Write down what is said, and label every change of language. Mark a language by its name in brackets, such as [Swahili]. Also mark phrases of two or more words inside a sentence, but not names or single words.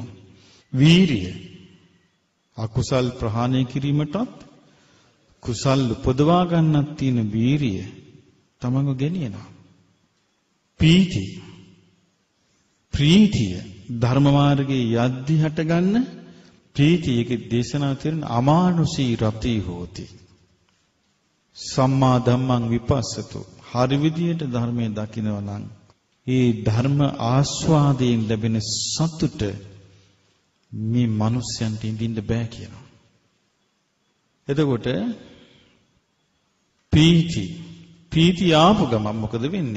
[Sinhala] වීරිය, අකුසල් ප්‍රහාණය කිරීමටත් කුසල් උපදවා ගන්නත් තියෙන වීරිය තමව ගෙනියනවා. ප්‍රීතිය ධර්ම මාර්ගයේ යද්දි හටගන්න ප්‍රීතියගේ දේශනා කරන [Pali] අමානුෂී රති හෝති. සම්මා ධම්මං විපස්සතු, [Sinhala] හරි විදියට ධර්මයේ දකිනවා නම් ඒ ධර්ම ආස්වාදයෙන් ලැබෙන සතුට මේ මිනිස්යන්ට ඉඳින්න බෑ කියනවා. එතකොට ප්‍රීති ආපු ගමන් මොකද වෙන්නේ?